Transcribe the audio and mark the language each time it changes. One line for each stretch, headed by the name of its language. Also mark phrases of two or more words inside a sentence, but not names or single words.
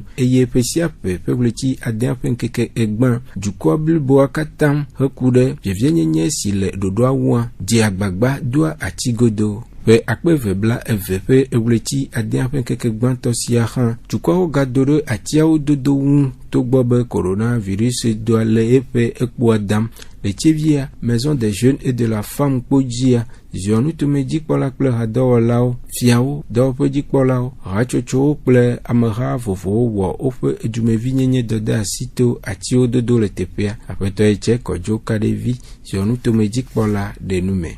Ewe: Eye ƒe sia ƒe ƒeɣleti ade ƒe ŋkeke egbã, dukɔ bliboa katã heku ɖe vievienyanye si le ɖoɖoa wua, dze agbagba doa ati godo. Ƒe akpe 22 ƒe eɣleti ade ƒe ŋkeke gbãtɔ sia hã, dukɔwo gado ɖe atiawo dodo ŋu togbɔ be coronavirus doa le eƒe ekpoa dam. Le tsevia Maison des Jeunes et de la Femme kpodzia, ziɔnutome dzikpɔla kple hadɔwɔlawo, fiawo, dɔwɔƒe dzikpɔlawo, hatsotsowo kple ameha vovovowo wɔ woƒe edumevinyenye dɔde asi to atiwo dodo le teƒea. Aƒetɔ Etse Kɔdzo Kaɖevi, ziɔnutome dzikpɔla ɖe nu me.